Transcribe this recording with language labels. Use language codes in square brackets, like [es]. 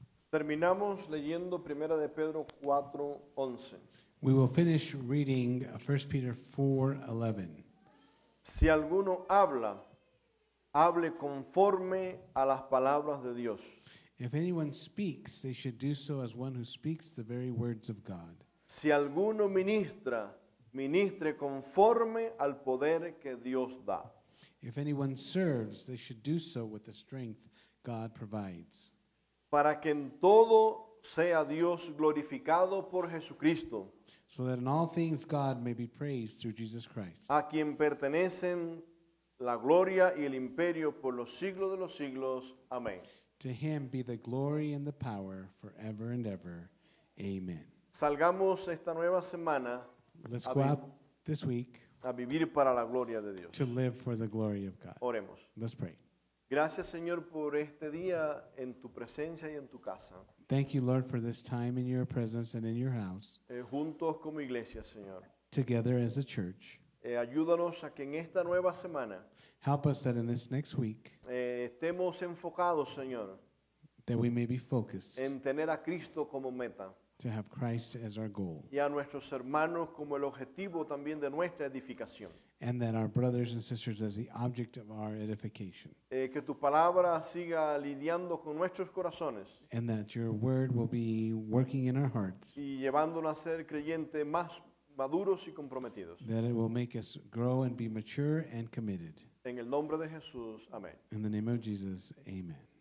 [es] Terminamos leyendo 1 de Pedro 4:11. [en] We will finish reading 1 Peter 4:11. [es] Si alguno habla, hable conforme a las palabras de Dios. [en] If anyone speaks, they should do so as one who speaks the very words of God. [es] Si alguno ministra, ministre conforme al poder que Dios da. [en] If anyone serves, they should do so with the strength God provides, [es] Para que en todo sea Dios glorificado por Jesucristo, [en] so that in all things God may be praised through Jesus Christ, [es] a quien pertenecen la gloria y el imperio por los siglos de los siglos. Amén. [en] to him be the glory and the power forever and ever. Amen. [es] Salgamos esta nueva semana [en] Let's [es] A [en] go [es] vi- [en] out this week [es] a vivir para la gloria de Dios. [en] to live for the glory of God. [es] Oremos. [en] Let's pray. [es] Gracias, Señor, por este día en tu presencia y en tu casa, [en] Thank you, Lord, for this time in your presence and in your house, [es] juntos como iglesia, Señor. [en] together as a church. [es] Ayúdanos a que en esta nueva semana [en] Help us that in this next week [es] estemos enfocados, Señor, [en] that we may be focused [es] en tener a Cristo como meta [en] to have Christ as our goal, [es] y a nuestros hermanos como el objetivo también de nuestra edificación. [en] and that our brothers and sisters as the object of our edification, [es] Que tu palabra siga lidiando con nuestros corazones [en] and that your word will be working in our hearts, [es] y llevándonos a ser creyentes más maduros y comprometidos. [en] that it will make us grow and be mature and committed. [es] En el nombre de Jesús, amén. [en] In the name of Jesus, amen.